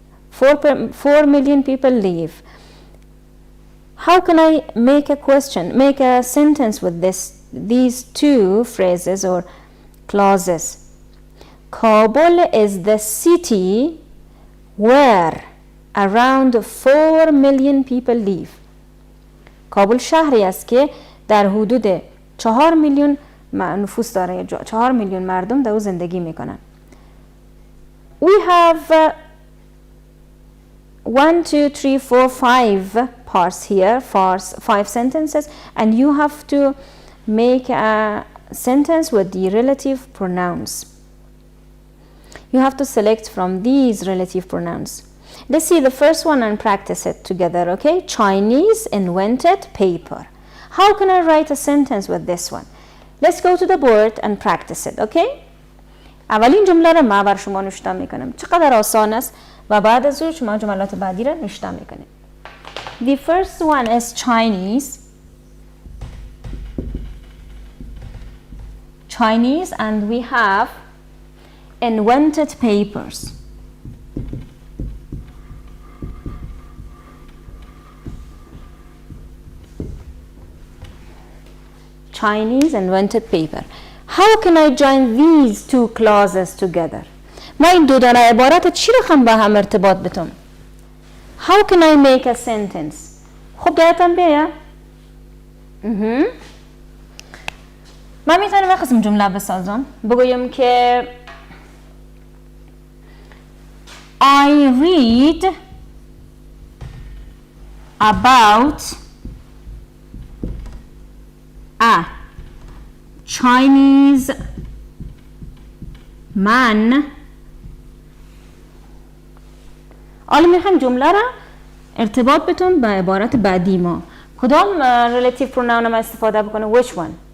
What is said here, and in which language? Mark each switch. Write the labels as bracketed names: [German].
[English] 4 million people live. How can I make a sentence with these two phrases or clauses? Kabul is the city where around 4 million people live. [Persian] کابل شهری است که در حدود 4 میلیون نفوس داره، 4 میلیون مردم در او زندگی میکنن. [English] We have 1, 2, 3, 4, 5 parts here, 5 sentences, and you have to make a sentence with the relative pronouns. You have to select from these relative pronouns. Let's see the first one and practice it together, okay? Chinese invented paper. How can I write a sentence with this one? Let's go to the board and practice it, okay? [Persian] اولین جمله رو ما بر شما نوشته میکنم. چقدر آسان است و بعد از اون شما جملات بعدی رو نوشته میکنید. [English] The first one is Chinese. Chinese, and we have invented papers. Chinese invented paper. How can I join these two clauses together? [Persian] ما این دو دانه عبارت چی رقم با هم ارتباط بتم؟ [English] How can I make a sentence? [Persian] خب دایتان بیا. من میتونم یک قسم جمله بسازم. بگویم که [English] I read about a Chinese man. [Persian] حالا میخوایم جمله را ارتباط بتون با عبارت بعدی ما. کدام relative pronoun ما استفاده بکنه؟ [English] Which one?